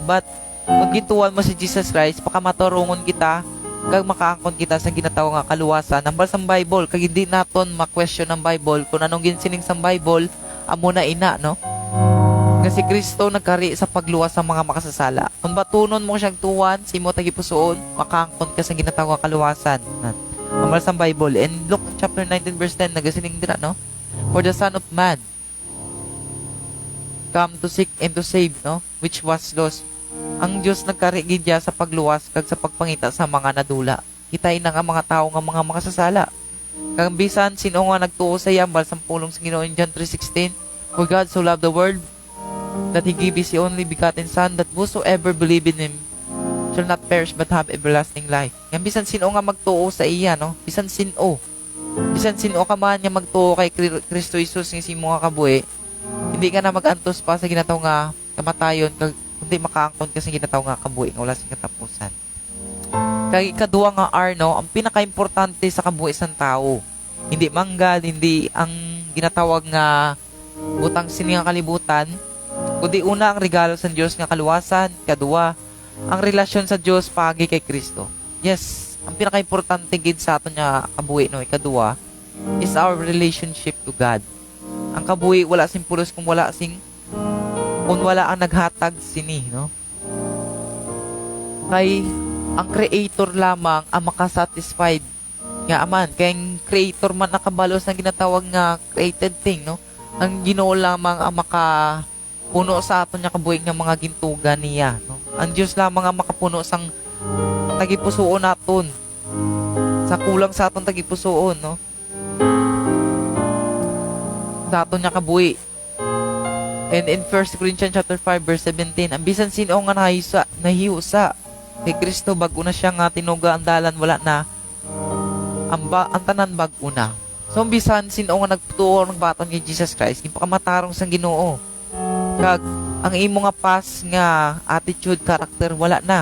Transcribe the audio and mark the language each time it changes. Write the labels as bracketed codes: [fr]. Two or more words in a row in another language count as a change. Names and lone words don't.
[hil] But kung gintuan mo si Jesus Christ, pakamaturungon kita kag makaangkon kita sa ginatawag nga kaluwasan nambal sa Bible. Kag hindi naton ma-question ang Bible kung anong ginsiling sa Bible, amo na ina, no? Kasi Kristo nagkari sa pagluwas sa mga makasasala. Kung batunon mo siyang tuwan, simo tagipusoon, makaangkon ka sa ginatawag nga kaluwasan. Nambal sa Bible. And Luke chapter 19 verse 10 nagasiling dira, no? [en] For the Son of Man come to seek and to save, no? Which was lost. [hil] ang Dios nagkarigidya sa pagluwas kag sa pagpangita sa mga nadula. Kitay na nga mga tao nga mga makasasala. Kag bisan sino nga nagtuo sa yambal sa pulong sa Ginoo [en] in John 3:16, for God so loved the world that He gave His only begotten Son, that whosoever believe in Him shall not perish but have everlasting life. [hil] Yan bisan sino nga magtuo sa iya, no? Bisan sino ka man nga magtuo kay Kristo Jesus nga si mga kabuhi, hindi ka na magantos pa sa ginataw nga kamatayon, kundi makaangkon ka sa ginataw nga kabuhi nga wala sing katapusan. Kay ikaduha nga no, ang pinaka-importante sa kabuhi sang tao, hindi manggal, hindi ang ginatawag nga butang sini nga kalibutan, kundi una ang regalo sa Dios nga kaluwasan, kaduha ang relasyon sa Dios pagi kay Kristo. Yes, ang pinaka-importante gid sa aton nga kabuhi no, ikaduha [en] is our relationship to God. [hil] Ang kabuhi wala sing pulos kung wala ang naghatag sini, no? Kay ang creator lamang ang makasatisfied nga aman. Kaya ang creator man nakabalos na ginatawag nga [en] created thing, [hil] no? Ang Ginoo lamang ang makapuno sa aton nga kabuhi nga mga gintugan niya, no? Ang Dios lamang ang makapuno sang tagipusoon naton. Sa kulang sa aton tagipusoon, no? Sa aton nga kabuhi. [en] And in 1 Corinthians chapter 5 verse 17, [hil] ang bisan sino nga nahiusa kay Kristo bago na siya nga tinuga ang dalan, wala na ang tanan bago na. So ang bisan sino nga nagtuo nagbaton kay Jesus Christ, ipakamatarong sang Ginoo. Kag ang imo nga pas nga attitude, character wala na.